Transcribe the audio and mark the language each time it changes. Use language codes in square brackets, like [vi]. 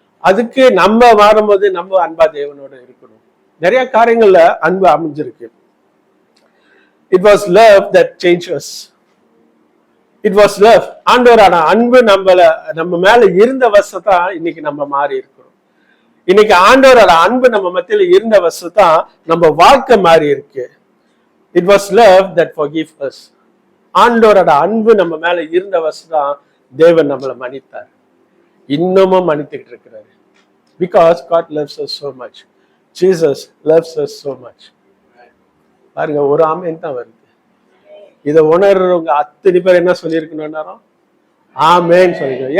[ta] அதுக்கு நம்ம மாறும்போது நம்ம அன்பா தேவனோட இருக்கணும். நிறைய காரியங்கள்ல அன்பு அமைஞ்சிருக்கு. [en] It was love that changed us. It was love. [ta] ஆண்டவரான அன்பு நம்ம மேல இருந்த வருஷத்தான் இன்னைக்கு நம்ம மாறி இருக்கிறோம். இன்னைக்கு ஆண்டவரோட அன்பு நம்ம மத்தியில இருந்த வருஷத்தான் நம்ம வாழ்க்கை மாறி இருக்கு. [en] It was love that forgave us. [ta] ஆண்டவரோட அன்பு நம்ம மேல இருந்த வருஷத்தான் தேவன் நம்மளை மன்னித்தார். இன்னமும் மன்னித்துக்கிட்டு இருக்கிறாரு. [en] Because God loves us so much. Jesus loves us so much. [ta] பாருங்க, ஒரு ஆமென் தான் வருது. இதை உணர்றவங்க அத்தனை பேர் என்ன சொல்லியிருக்கணும்? ஆமென் சொல்லிக்கணும்.